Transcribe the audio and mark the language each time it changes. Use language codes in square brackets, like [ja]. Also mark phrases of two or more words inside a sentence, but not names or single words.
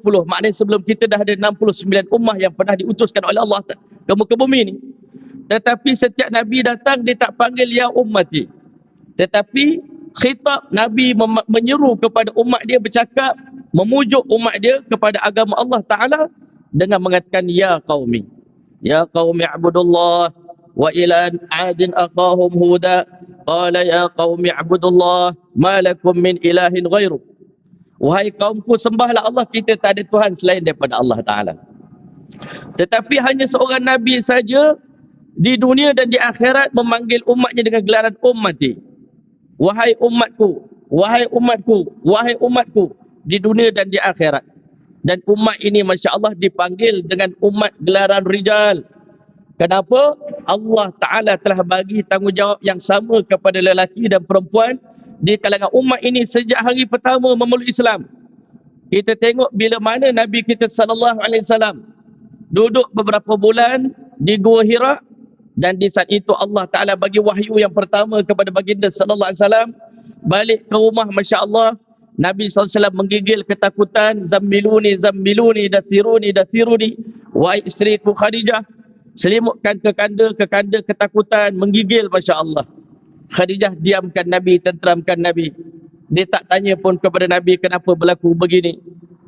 [ms] Maknanya sebelum kita dah ada 69 ummah yang pernah diutuskan oleh Allah ke muka bumi ni. Tetapi setiap Nabi datang, dia tak panggil [ar] يا أمتي. [ms] Tetapi khitab Nabi menyeru kepada umat dia, bercakap, memujuk umat dia kepada agama Allah Ta'ala dengan mengatakan [ar] يا قومي. يا قومي اعبدوا الله وإلى عاد أخاهم هودا قال يا قومي اعبدوا الله ما لكم من إله غيره. [ms] Wahai kaumku, sembahlah Allah, kita tak ada Tuhan selain daripada Allah Ta'ala. Tetapi hanya seorang Nabi saja di dunia dan di akhirat memanggil umatnya dengan gelaran ummati. Wahai umatku, wahai umatku, wahai umatku, di dunia dan di akhirat. Dan umat ini, [ar] ما شاء الله, [ms] dipanggil dengan umat gelaran rijal. Kenapa? Allah Ta'ala telah bagi tanggungjawab yang sama kepada lelaki dan perempuan di kalangan umat ini sejak hari pertama memeluk Islam. Kita tengok bila mana Nabi kita [ar] صلى الله عليه وسلم [ms] duduk beberapa bulan di Gua Hira, dan di saat itu Allah Ta'ala bagi wahyu yang pertama kepada baginda [ar] صلى الله عليه وسلم. [ms] Balik ke rumah, [ar] ما شاء الله, [ms] Nabi SAW menggigil ketakutan, [ar] زملوني زملوني دثروني دثروني. [ms] Wahai isteriku Khadijah, selimutkan kekanda ketakutan, menggigil, [ar] ما شاء الله. [ms] Khadijah diamkan Nabi, tenteramkan Nabi. Dia tak tanya pun kepada Nabi kenapa berlaku begini.